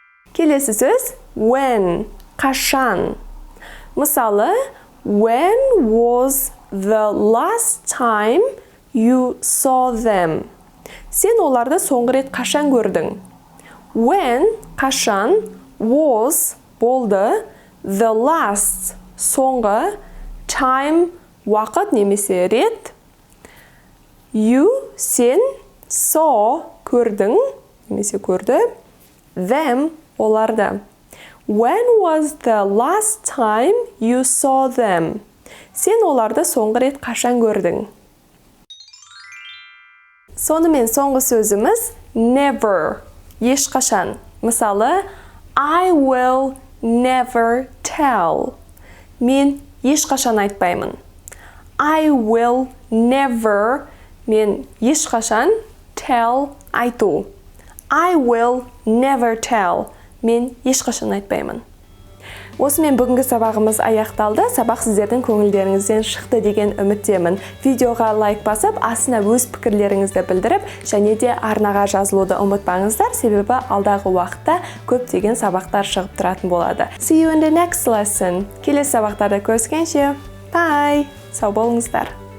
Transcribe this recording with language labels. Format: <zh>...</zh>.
<kk>Келесі сөз when, қашан.</kk> <en>Мысалы, when was the last time you saw them?</en> <kk>Сен оларды соңғы рет қашан көрдің? When, қашан, was, болды, the last, соңғы, time, уақыт немесе рет, you, сен, saw, көрдің, немесе көрді, them, оларды.</kk> <en>When was the last time you saw them?</en> <kk>Сен оларды соңғы рет қашан көрдің? Сонымен соңғы сөзіміз never, ешқашан.</kk> <en>Мысалы, I will never tell.</en> <kk>Мен ешқашан айтпаймын.</kk> <en>I will never,</en> <kk>мен ешқашан,</kk> <en>tell, айту. I will never tell.</en> <kk>Мен ешқашан айтпаймын. Осымен бүгінгі сабағымыз аяқталды. Сабақ сіздердің көңілдеріңізден шықты деген үміттемін. Видеоға лайк басып, астына өз пікірлеріңізді білдіріп, және де арнаға жазылуды ұмытпаңыздар, себебі алдағы уақытта көптеген сабақтар шығып тұратын болады.</kk> <en>See you in the next lesson.</en> <kk>Келесі сабақтарда көріскенше.</kk> <en>Bye!</en> <kk>Сау болыңыздар.</kk>